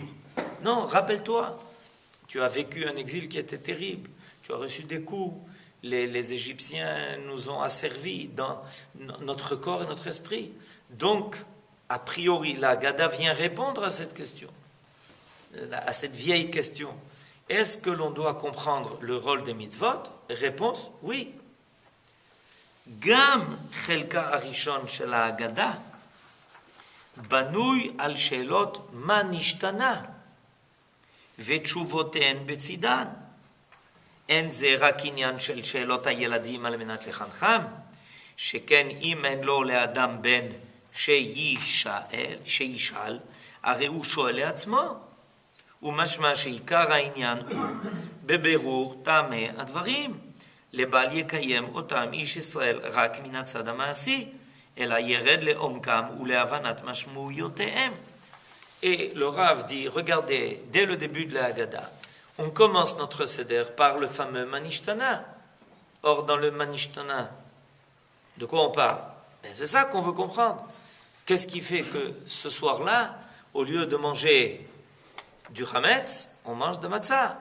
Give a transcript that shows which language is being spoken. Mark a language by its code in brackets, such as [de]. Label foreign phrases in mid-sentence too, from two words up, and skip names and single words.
[fr] Non, rappelle-toi, tu as vécu un exil qui était terrible, tu as reçu des coups, les Égyptiens nous ont asservis dans notre corps et notre esprit. Donc, a priori, la Haggadah vient répondre à cette question, à cette vieille question. Est-ce que l'on doit comprendre le rôle des mitzvot? Réponse, oui. [he] גם חלקה הראשון של ההגדה בנוי על שאלות מה נשתנה ותשובותיהן בצידן. אין זה רק עניין של שאלות הילדים על מנת לחנכם, שכן אם אין לו לאדם בן שישאל, הרי הוא שואל לעצמו, ומשמע שעיקר העניין הוא בבירור טעמי הדברים. לבל יקיים אותם איש ישראל רק מן הצד המעשי, אלא ירד לעומקם ולהבנת משמעויותיהם. [fr] Et le Rav dit, regardez, dès le début de la Haggadah, on commence notre Seder par le fameux Manishtana. Or, dans le Manishtana, de quoi on parle? C'est ça qu'on veut comprendre. Qu'est-ce qui fait que ce soir-là, au lieu de manger du Hametz, on mange de Matzah?